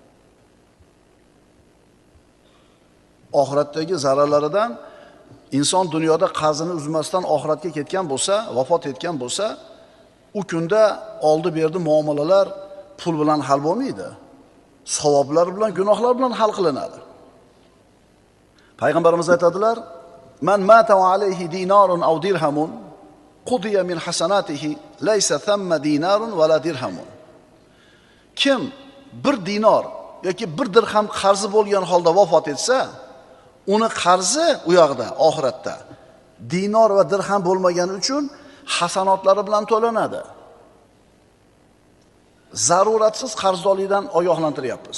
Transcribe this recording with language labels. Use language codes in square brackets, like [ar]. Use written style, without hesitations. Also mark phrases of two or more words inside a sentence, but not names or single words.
[uz] Oxiratdagi zararlaridan inson dunyoda qarzini uzmasdan oxiratga ketgan bo'lsa, vafot etgan bo'lsa, u kunda oldi-berdi muomalalar pul bilan hal bo'lmaydi. Savoblar bilan, gunohlar bilan hal qilinadi. Payg'ambarimiz aytadilar: [ar] "من مات وعليه دينار أو درهم قضي من حسناته ليس ثم دينار ولا درهم." [uz] Kim bir dinor yoki bir dirham qarzi bo'lgan holda vafot etsa, uni qarzi u yoqda oxiratda dinor va dirham bo'lmagani uchun hasanotlari bilan to'lanadi. Zaruratsiz qarzdorlikdan ogohlantiryapmiz.